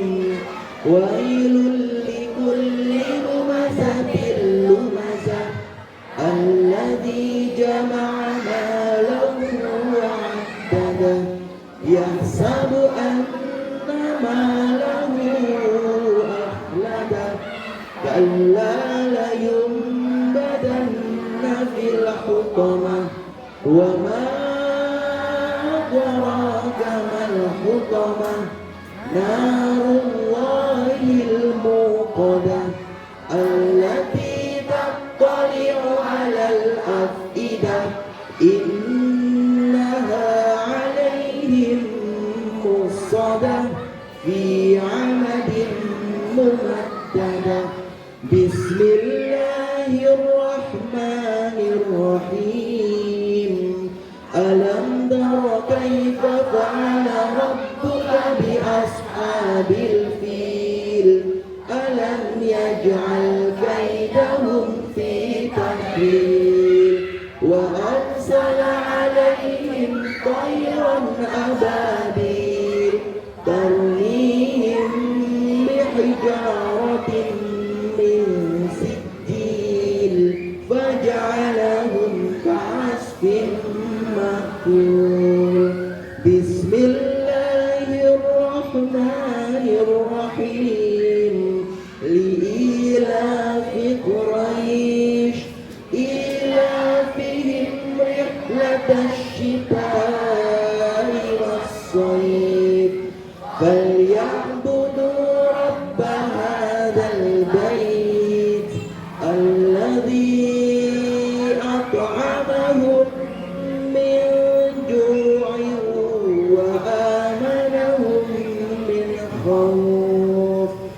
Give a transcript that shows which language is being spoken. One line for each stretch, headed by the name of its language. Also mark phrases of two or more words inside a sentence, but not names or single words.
Arabic: ويل لكل لمزة لمزة الذي جمع ماله وعدده يحسب أن ماله أخلده كلا لينبذن في الحطمة وما أدراك ما الحطمة نار الله الموقدة التي تطلع على الأفئدة إنها عليهم مؤصدة في عمد ممددة. Bismillahirrahmanirrahim. ألم تر كيف فعل ربك ب أصحاب الفيل ألم يجعل كيدهم في تضليل وأرسل عليهم طيرا أبابيل ترميهم بحجارة من سجيل فجعلهم كعصف مأكول. Bismillahirrahmanirrahim. لإيلاف قريش إيلافهم رحلة الشتاء والصيف فليعبدوا رب هذا البيت الذي أطعمهم من جوع وآمنهم من خوف.